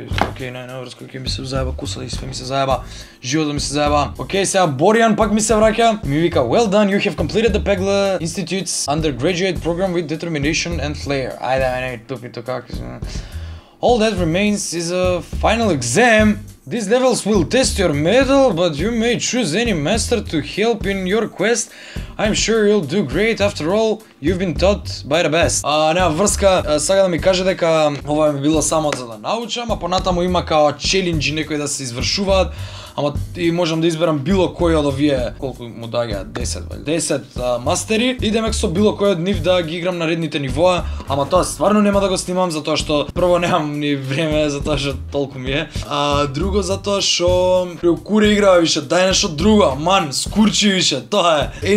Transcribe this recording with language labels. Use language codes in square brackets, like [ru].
[mk] Окей, не, врско, ке ми се заеба куса и све ми се заеба, живото ми се заеба. Окей, сега Боријан пак ми се враќа. Ми вика, [en] well done, you have completed the Pegla Institute's undergraduate program with determination and flair. [mk] Ајде, тупи то како. [en] All that remains is a final exam. These levels will test your mettle, but you may choose any master to help in your quest. I'm sure you'll do great, after all, you've been taught by the best. [mk] Нема врска, сага да ми каже дека ова ми било само за да научам, а понатаму има као челенџи некои да се извршуваат, ама и можам да изберам било кој од овие, колку му даѓа 10 мастери, и демек со било кој од нив да ги играм на редните нивоа, ама тоа стварно нема да го снимам затоа што прво немам ни време, затоа што толку ми е, а друго затоа што преокуре играва више, дај нешто друго, ман, скурчи више, тоа е.